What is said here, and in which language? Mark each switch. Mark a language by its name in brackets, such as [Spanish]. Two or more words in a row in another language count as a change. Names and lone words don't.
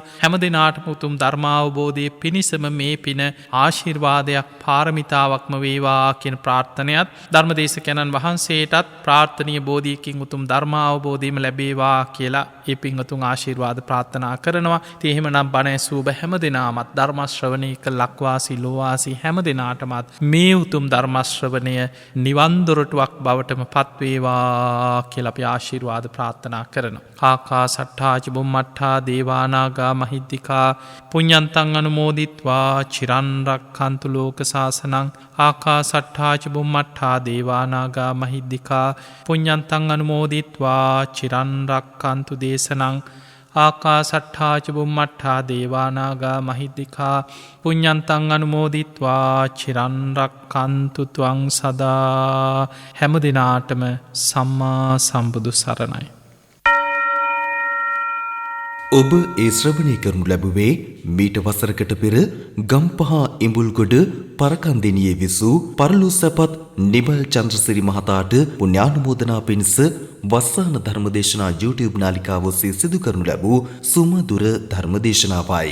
[Sinhala] හැම දෙනාටම උතුම් ධර්මාවබෝධයේ පිණිසම මේ පින ආශිර්වාදයක් පාරමිතාවක්ම වේවා කියන ප්‍රාර්ථනයත් ධර්මදේශකයන්න් වහන්සේටත් ප්‍රාර්ථනීය බෝධියකින් උතුම් ධර්මාවබෝධයම ලැබේවා කියලා ඒ පින්වතුන් ආශිර්වාද ප්‍රාර්ථනා කරනවා. ඉතින් එහෙමනම් බණ ඇසූ ඔබ හැම දෙනාමත් ධර්ම ශ්‍රවණය කළ ලක්වාසී ලෝවාසී හැම දෙනාටමත් මේ උතුම් ධර්ම ශ්‍රවණය නිවන් දොරටුවක් බවටම පත්වේවා කියලා අපි ආශිර්වාද ප්‍රාර්ථනා කරනවා. [Pali] ආකාසට්ඨා ච බුම්මට්ඨා දේවානාගා මහිද්దికා පුඤ්ඤන්තං අනුමෝදිත්වා චිරන් රක්ඛන්තු ලෝක සාසනං. ආකාසට්ඨා ච බුම්මට්ඨා දේවානාගා මහිද්దికා පුඤ්ඤන්තං අනුමෝදිත්වා චිරන් රක්ඛන්තු දේශනං. ආකාසට්ඨා ච බුම්මට්ඨා දේවානාගා මහිද්దికා පුඤ්ඤන්තං අනුමෝදිත්වා චිරන් රක්ඛන්තු ත්වං සදා. [Sinhala] හැම දිනාටම සම්මා සම්බුදු සරණයි. ඔබ ඒ ශ්‍රවණය කරනු ලැබුවේ මීට වසරකට පෙර ගම්පහ ඉඹුල්ගොඩ පරකන්දිනියේ විසූ පරලෝසපත් නිමල් චන්ද්‍රසිරි මහතාට පුණ්‍යානුමෝදනා පිණිස වස්සාන ධර්මදේශනා YouTube නාලිකාව ඔස්සේ සිදු කරනු ලැබූ සුමధుර ධර්මදේශනාවයි.